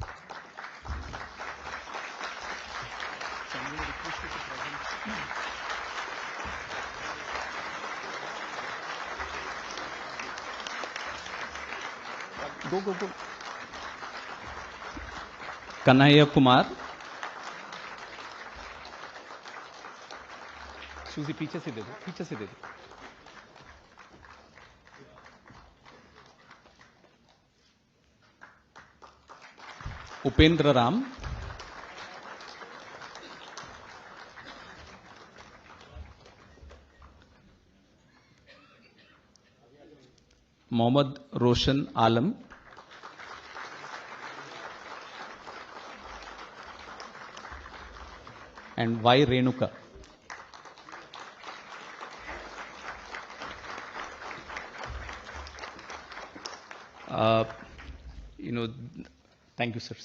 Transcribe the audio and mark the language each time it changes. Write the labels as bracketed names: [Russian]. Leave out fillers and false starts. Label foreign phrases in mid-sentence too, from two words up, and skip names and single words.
[English] Go. Kanhaiya Kumar. Suzy, [Hindi] पीछे से दे दो. उपेंद्र राम. मोहम्मद रोशन आलम. [English] And Y. Renuka. Thank you, sirs.